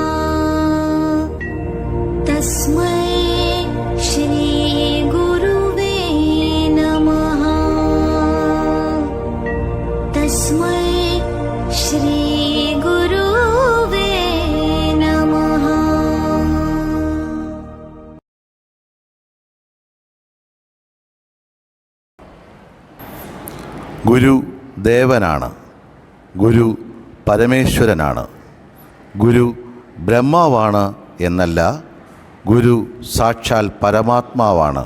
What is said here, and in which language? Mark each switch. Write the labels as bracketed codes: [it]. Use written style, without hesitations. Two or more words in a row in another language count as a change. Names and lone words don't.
[sa] तस्मै श्री गुरुवे नमः। तस्मै श्री गुरुवे नमः। [ml] ഗുരു ദേവനാണ്, ഗുരു പരമേശ്വരനാണ്, ഗുരു ബ്രഹ്മാവാണ് എന്നല്ല, ഗുരു സാക്ഷാൽ പരമാത്മാവാണ്.